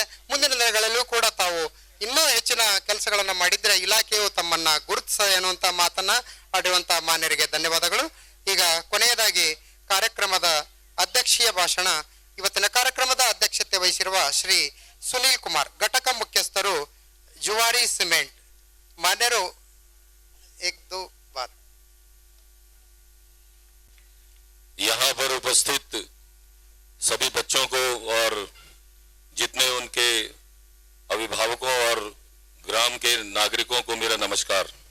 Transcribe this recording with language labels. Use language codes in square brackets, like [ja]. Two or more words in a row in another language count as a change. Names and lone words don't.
[kn] ಮುಂದಿನ ದಿನಗಳಲ್ಲೂ ಕೂಡ ತಾವು ಇನ್ನೂ ಹೆಚ್ಚಿನ ಕೆಲಸಗಳನ್ನ ಮಾಡಿದ್ರೆ ಇಲಾಖೆಯು ತಮ್ಮನ್ನ ಗುರುತಿಸ ಎನ್ನುವಂತ ಮಾತನ್ನ ಆಡುವಂತ ಮಾನ್ಯರಿಗೆ ಧನ್ಯವಾದಗಳು. ಈಗ ಕೊನೆಯದಾಗಿ ಕಾರ್ಯಕ್ರಮದ ಅಧ್ಯಕ್ಷೀಯ ಭಾಷಣ. ಇವತ್ತಿನ ಕಾರ್ಯಕ್ರಮದ ಅಧ್ಯಕ್ಷತೆ ವಹಿಸಿರುವ ಶ್ರೀ ಸುನೀಲ್ ಕುಮಾರ್, ಘಟಕ ಮುಖ್ಯಸ್ಥರು, ಜುವಾರಿ ಸಿಮೆಂಟ್. [hi] ಮಾನ್ಯರು एक दो बात. यहाँ पर उपस्थित सभी बच्चों को और जितने उनके अभिभावकों और ग्राम के नागरिकों को मेरा नमस्कार.